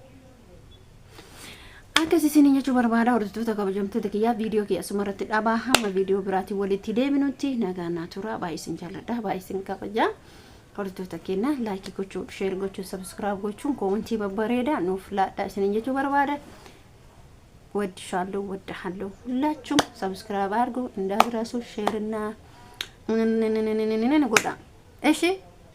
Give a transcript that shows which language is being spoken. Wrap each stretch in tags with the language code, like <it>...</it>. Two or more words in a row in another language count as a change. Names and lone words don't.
<om>Akkas isin jechuu barbaada hordoftoota kabajamtoota kiyyaa viidiyoo kiyya asumarratti dhabaa hamma viidiyoo biraatiin walitti deebinutti nagaa turaa baay'ee isin jaalladha baay'ee isin kabajaa hordoftoota keenya laayikii gochuu sheer gochuu sabskiraayib gochuun koomentii babbareedaa nuuf laadhaa isin jechuu barbaada</om> <am>ወድሻለሁ ወድሃለሁ ሁላችሁም ሰብስክራይብ አድርጉ እንዳትረሱ ሼር እና ጎዳ እሺ</am>